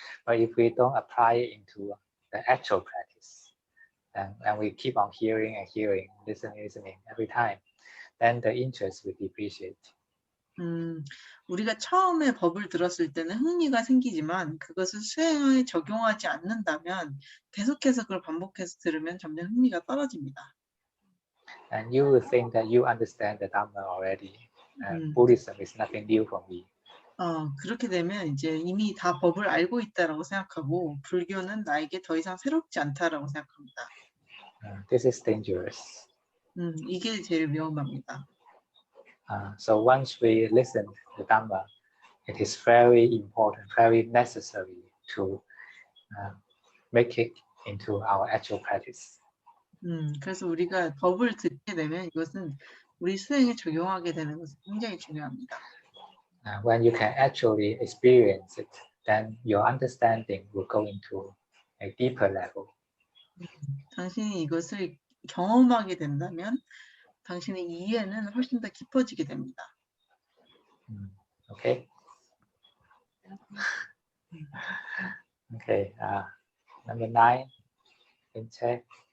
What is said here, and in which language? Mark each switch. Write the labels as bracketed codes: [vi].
[en] But if we don't apply it into the actual practice, and we keep on hearing and hearing, listening every time, then the interest will depreciate. [ko] 우리가 처음에 법을 들었을 때는 흥미가 생기지만 그것을 수행에 적용하지 않는다면 계속해서 그걸 반복해서 들으면 점점 흥미가 떨어집니다. [en] And you will think that you understand the Dhamma already. Buddhism is nothing new for me. [ko] 그렇게 되면 이제 이미 다 법을 알고 있다라고 생각하고 불교는 나에게 더 이상 새롭지 않다라고 생각합니다. [en] This is dangerous. [ko] 이게 제일 위험합니다. [en] So once we listen to Dhamma, it is very important, very necessary to make it into our actual practice. [ko] 그래서 우리가 법을 듣게 되면 이것은 우리 수행에 적용하게 되는 것은 굉장히 중요합니다. [en] When you can actually experience it, then your understanding will go into a deeper level. [ko] 당신이 이것을 경험하게 된다면 당신의 이해는 훨씬 더 깊어지게 됩니다. [en] Okay. Okay. Number 9. In check.